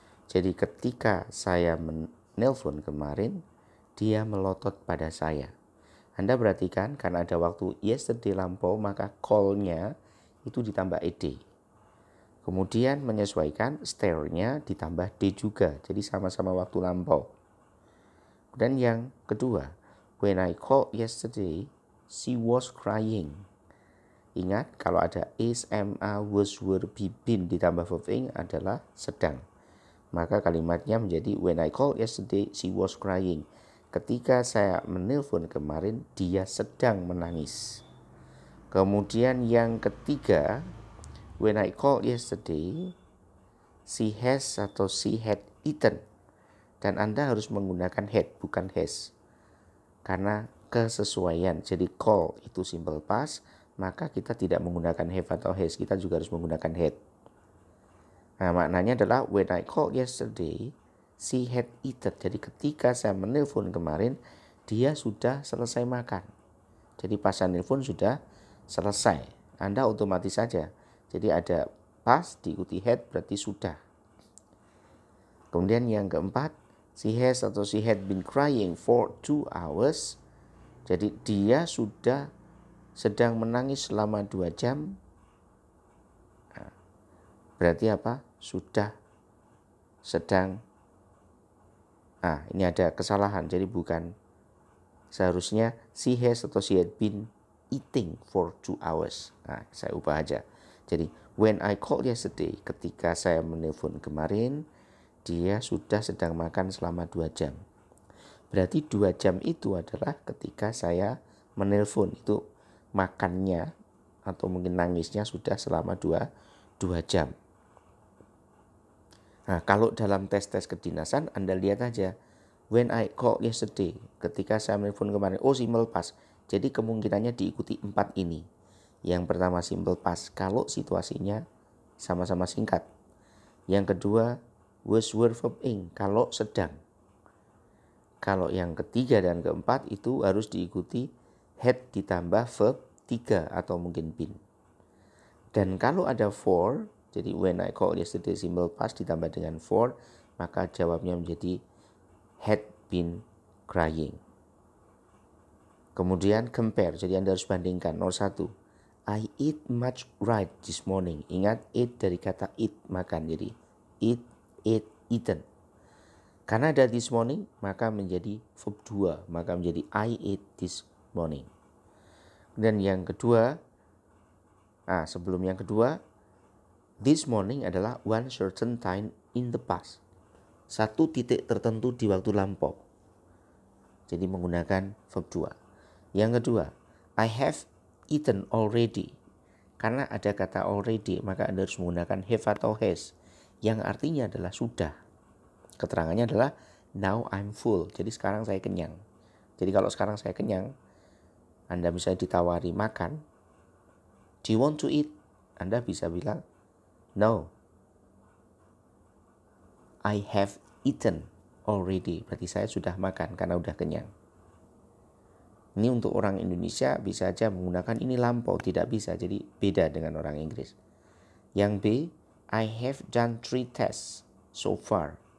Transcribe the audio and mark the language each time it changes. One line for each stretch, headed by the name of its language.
Indonesian: Jadi ketika saya menelpon kemarin, dia melotot pada saya. Anda perhatikan karena ada waktu yesterday lampau, maka call-nya itu ditambah ed. Kemudian menyesuaikan stare-nya ditambah d juga. Jadi sama-sama waktu lampau. Dan yang kedua,
English: when I called yesterday, she was crying.
Indonesian: Ingat, kalau ada is, am, are, was, were, be, been ditambah verb ing adalah sedang. Maka kalimatnya menjadi
English: when I called yesterday, she was crying.
Indonesian: Ketika saya menelpon kemarin, dia sedang menangis. Kemudian yang ketiga,
English: when I called yesterday, she has atau she had eaten.
Indonesian: Dan Anda harus menggunakan had, bukan has. Karena kesesuaian. Jadi call itu simple past, maka kita tidak menggunakan have atau has, kita juga harus menggunakan had. Nah, maknanya adalah
English: when I called yesterday, she had eaten.
Indonesian: Jadi ketika saya menelpon kemarin, dia sudah selesai makan. Jadi pas saya nelpon sudah selesai. Anda otomatis saja. Jadi ada pas diikuti had berarti sudah. Kemudian yang keempat,
English: she has atau she had been crying for 2 hours.
Indonesian: Jadi dia sudah sedang menangis selama 2 jam. Nah, berarti apa? Sudah sedang. Ini ada kesalahan. Jadi bukan
English: Seharusnya she has atau she had been eating for 2 hours.
Indonesian: Nah, saya ubah aja. Jadi,
English: when I called yesterday,
Indonesian: ketika saya menelpon kemarin, dia sudah sedang makan selama 2 jam. Berarti 2 jam itu adalah ketika saya menelpon, itu makannya atau mungkin nangisnya sudah selama 2 jam. Nah, kalau dalam tes-tes kedinasan Anda lihat aja,
English: when I called yesterday,
Indonesian: ketika saya menelpon kemarin, oh simple past. Jadi kemungkinannya diikuti 4 ini. Yang pertama simple past kalau situasinya sama-sama singkat. Yang kedua was were verb ing kalau sedang. Kalau yang ketiga dan keempat itu harus diikuti had ditambah verb 3 atau mungkin been. Dan kalau ada for, jadi when I called yesterday simple past ditambah dengan for, maka jawabnya menjadi
English: had been crying.
Indonesian: Kemudian compare, jadi Anda harus bandingkan. Nomor 1,
English: I eat much right this morning.
Indonesian: Ingat eat dari kata eat, makan. Jadi eat, ate, eaten. Karena ada this morning, maka menjadi verb 2.
English: Maka menjadi I ate this morning.
Indonesian: Dan yang kedua, sebelum yang kedua,
English: this morning adalah one certain time in the past.
Indonesian: Satu titik tertentu di waktu lampau. Jadi menggunakan verb 2.
English: Yang kedua, I have eaten already.
Indonesian: Karena ada kata already, maka Anda harus menggunakan have atau has. Yang artinya adalah sudah. Keterangannya adalah
English: now I'm full.
Indonesian: Jadi sekarang saya kenyang. Jadi kalau sekarang saya kenyang, Anda bisa ditawari makan.
English: Do you want to eat?
Indonesian: Anda bisa bilang no.
English: I have eaten already.
Indonesian: Berarti saya sudah makan karena udah kenyang. Ini untuk orang Indonesia bisa aja menggunakan ini lampau, tidak bisa. Jadi beda dengan orang Inggris. Yang B,
English: I have done 3 tests so far.